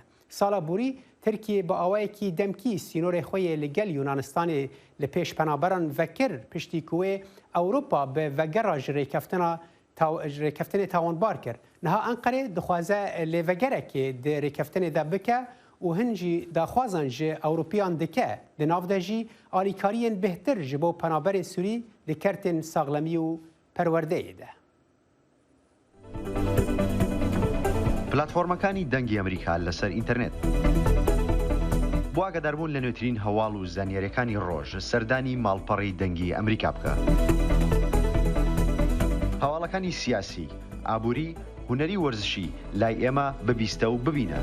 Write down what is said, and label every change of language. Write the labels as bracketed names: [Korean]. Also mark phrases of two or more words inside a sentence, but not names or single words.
[Kurdish] Sala borî Tirkiye bi awayekî demkî sînorê xwe yê li gel Yunanistanê li pêş penaberan vekir piştî ku wê Ewropa bi vegera ji rêkeftinê tawanbar kir. Niha Enqerê dixwaze lêvegerekê di rêkeftinê de bike û hin jî daxwazan ji Ewropiyan dike di nav de jî alîkariyên bêhtir ji bo penaberên Sûrî li kertên saxlemî û perwerdeyê de. [Central Kurdish] پلاتفۆرمەکانی دەنگی ئەمریکا لەسەر ئینتەرنێت بۆ ئاگاداربوون لە نوێترین هەواڵ و زانیاریەکانی ڕۆژ سەردانی ماڵپەڕی دەنگی ئەمریکا بکە. هەواڵەکانی سیاسی، ئابووری، هونەری وەرزشی لای ئێمە ببیستە و ببینە.